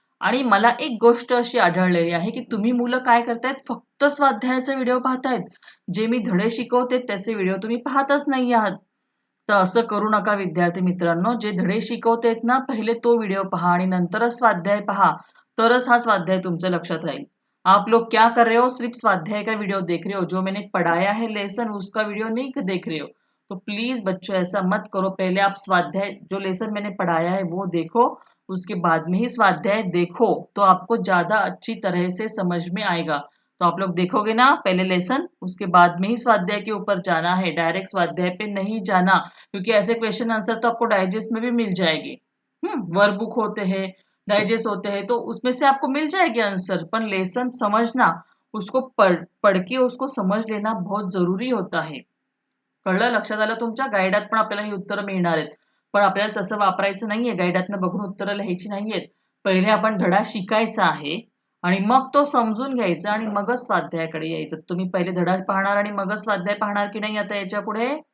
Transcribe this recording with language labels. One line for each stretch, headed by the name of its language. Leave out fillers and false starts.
Marathi: आणि मला एक गोष्ट अशी आढळलेली आहे की तुम्ही मुलं काय करतायत, फक्त स्वाध्यायाचे व्हिडिओ पाहतायत. जे मी धडे शिकवते त्याचे व्हिडिओ तुम्ही पाहतच नाही आहात. तर असं करू नका विद्यार्थी मित्रांनो. जे धडे शिकवतेत ना, पहिले तो व्हिडिओ पहा आणि नंतरच स्वाध्याय पहा, तरच हा स्वाध्याय तुमच्या लक्षात राहील.
Hindi: आप लोग क्या कर रहे हो, सिर्फ स्वाध्याय का वीडियो देख रहे हो, जो मैंने पढ़ाया है लेसन उसका वीडियो नहीं देख रहे हो. तो प्लीज बच्चों ऐसा मत करो. पहले आप स्वाध्याय, जो लेसन मैंने पढ़ाया है वो देखो, उसके बाद में ही स्वाध्याय देखो, तो आपको ज्यादा अच्छी तरह से समझ में आएगा. तो आप लोग देखोगे ना पहले लेसन, उसके बाद में ही स्वाध्याय के ऊपर जाना है, डायरेक्ट स्वाध्याय पे नहीं जाना, क्योंकि ऐसे क्वेश्चन आंसर तो आपको डाइजेस्ट में भी मिल जाएगी. वर्कबुक होते हैं, डाइजेस्ट होते हैं, तो उसमें से आपको मिल जाएगी आंसर. पण लेसन समझना, उसको पढ़ के उसको समझ लेना बहुत जरूरी होता है.
Marathi: कळलं, लक्षात आलं तुमच्या? गाईडात पण आपल्याला ही उत्तरं मिळणार आहेत, पण आपल्याला तसं वापरायचं नाहीये. गाईडातनं बघून उत्तरं लिहायची नाहीयेत. पहिले आपण धडा शिकायचा आहे आणि मग तो समजून घ्यायचा आणि मगच स्वाध्यायाकडे यायचं. तुम्ही पहिले धडा पाहणार आणि मगच स्वाध्याय पाहणार की नाही आता याच्या पुढे?